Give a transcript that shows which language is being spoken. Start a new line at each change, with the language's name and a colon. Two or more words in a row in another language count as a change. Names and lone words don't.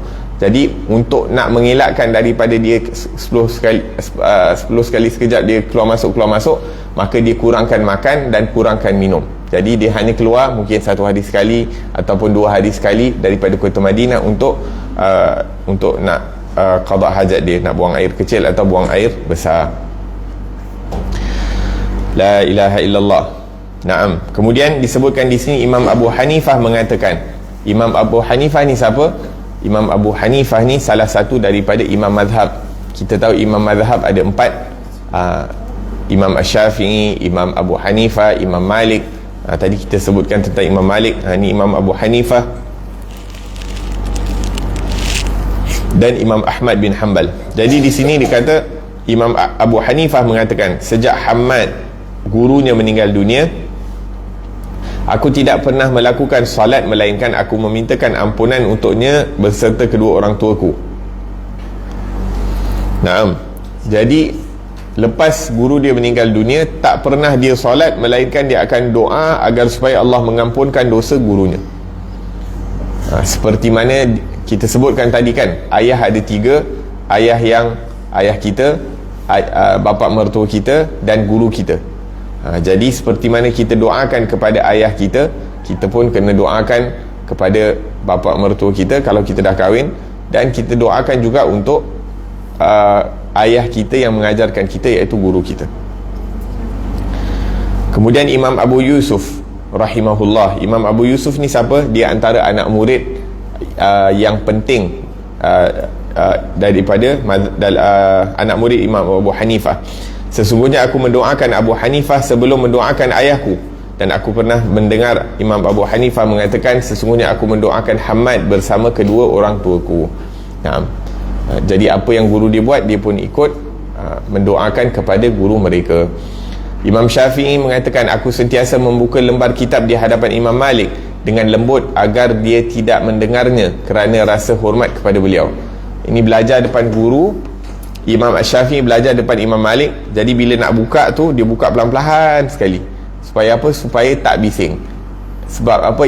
Malay: Jadi untuk nak mengelakkan daripada dia 10 sekali sekejap dia keluar masuk, maka dia kurangkan makan dan kurangkan minum. Jadi dia hanya keluar mungkin 1 hari sekali ataupun 2 hari sekali daripada kota Madinah untuk nak qada hajat dia, nak buang air kecil atau buang air besar.
Arabic: لا إله إلا الله. نعم.
Malay: Kemudian disebutkan di sini Imam Abu Hanifah mengatakan. Imam Abu Hanifah ni siapa? Imam Abu Hanifah ni salah satu daripada imam mazhab. Kita tahu imam mazhab ada 4. Imam Asy-Syafi'i, Imam Abu Hanifah, Imam Malik. Tadi kita sebutkan tentang Imam Malik. Ni Imam Abu Hanifah dan Imam Ahmad bin Hanbal. Jadi di sini dikata Imam Abu Hanifah mengatakan, sejak Hammad gurunya meninggal dunia, aku tidak pernah melakukan salat melainkan aku memintakan ampunan untuknya berserta kedua orang tuaku. Naam. Jadi lepas guru dia meninggal dunia, tak pernah dia salat melainkan dia akan doa agar supaya Allah mengampunkan dosa gurunya. Seperti mana kita sebutkan tadi kan, ayah ada 3, ayah kita, bapa mertua kita dan guru kita. Jadi seperti mana kita doakan kepada ayah kita, kita pun kena doakan kepada bapa mertua kita kalau kita dah kahwin, dan kita doakan juga untuk ayah kita yang mengajarkan kita, iaitu guru kita. Kemudian Imam Abu Yusuf rahimahullah. Imam Abu Yusuf ni siapa? Dia antara anak murid yang penting daripada anak murid Imam Abu Hanifah. Sesungguhnya aku mendoakan Abu Hanifah sebelum mendoakan ayahku, dan aku pernah mendengar Imam Abu Hanifah mengatakan, sesungguhnya aku mendoakan Hammad bersama kedua orang tuaku. Jadi apa yang guru dia buat, dia pun ikut mendoakan kepada guru mereka. Imam Syafi'i mengatakan, aku sentiasa membuka lembar kitab di hadapan Imam Malik dengan lembut agar dia tidak mendengarnya kerana rasa hormat kepada beliau. Ini belajar depan guru. Imam Syafi'i belajar depan Imam Malik. Jadi bila nak buka tu, dia buka pelan-pelan sekali. Supaya apa? Supaya tak bising. Sebab apa?